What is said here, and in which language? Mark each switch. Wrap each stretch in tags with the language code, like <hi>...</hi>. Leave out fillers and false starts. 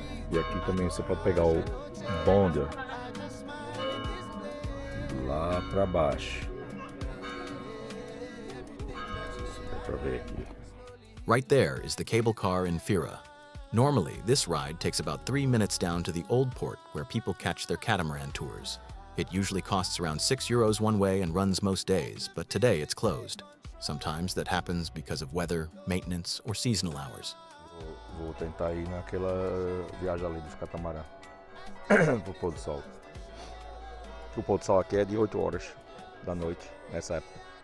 <pt>E aqui também você pode pegar o bonde lá pra baixo. Dá pra ver aqui.</pt> <en>Right there is the cable car in Fira. Normally, this ride takes about 3 minutes down to the old port where people catch their catamaran tours. It usually costs around €6 one way and runs most days, but today it's closed. Sometimes that happens because of weather, maintenance, or seasonal hours.</en> <pt>Vou tentar ir naquela viagem ali dos catamarã pro pôr do sol. O pôr do sol aqui é de 8 horas da noite, nessa época.</pt>